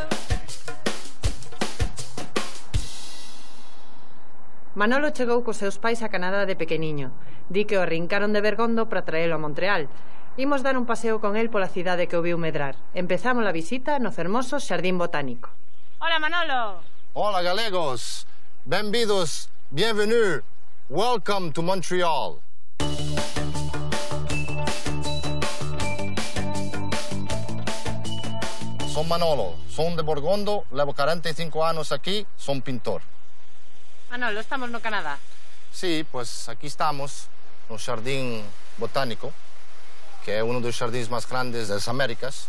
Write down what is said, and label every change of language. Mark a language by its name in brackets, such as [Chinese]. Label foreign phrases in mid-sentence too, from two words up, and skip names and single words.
[Galician] Manolo chegou cos seus pais a Canadá de pequeniño. Di que o arrincaron de Bergondo para traelo a Montreal. Imos dar un paseo con el pola cidade que o viu medrar. Empezamos a visita no fermoso Xardín Botánico. Hola, Manolo. Hola, galegos. [Portuguese] Bem-vindos, bienvenue, [English] welcome to Montreal. [Galician] Son Manolo, son de Borgondo, levo 45 anos aquí, son pintor. Manolo, estamos no Canadá. [Spanish] Sí, pues aquí estamos, [Galician] no Jardín Botánico, que é uno dos jardins máis grandes das Américas.